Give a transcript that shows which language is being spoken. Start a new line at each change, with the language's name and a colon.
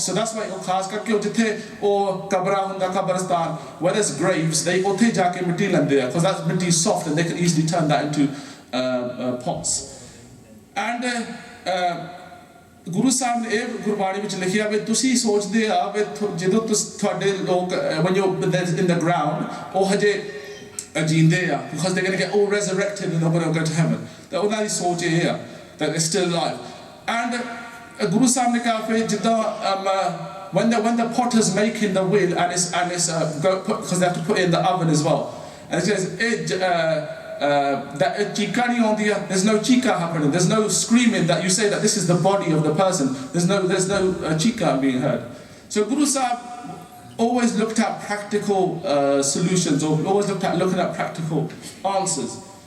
English: So that's why
Punjabi: khas karke jithe o kabra hunda kabristan,
English: where there's graves, they
Punjabi: uthe jaake mitti lende
English: there, because that mitti is soft and they can easily turn that into pots. And Guru Sahib
Punjabi: ne Gurbaani ਵਿੱਚ ਲਿਖਿਆ ਵੀ ਤੁਸੀਂ ਸੋਚਦੇ ਆ ਵੀ ਜਦੋਂ ਤੁਹਾਡੇ ਲੋਕ
English: when you're in the ground
Punjabi: ਉਹ ਹਜੇ ਜੀਂਦੇ ਆ,
English: because they're going to get all resurrected and they're going to go to heaven.
Punjabi: ਤਾਂ ਉਹਨਾਂ ਦੀ ਸੋਚ ਇਹ ਆ
English: that they're still alive. And
Punjabi: Guru Sahib ਨੇ ਕਿਹਾ ਫਿਰ ਜਿੱਦਾਂ
English: when the potter's making the wheel and it's because they have to put it in the oven as well, and it says that
Punjabi: chika nahi aundiya,
English: there's no chika happening, there's no screaming that you say that this is the body of the person, there's no chika being heard. So Guru Sahib always looked at practical solutions, or always looking at practical answers.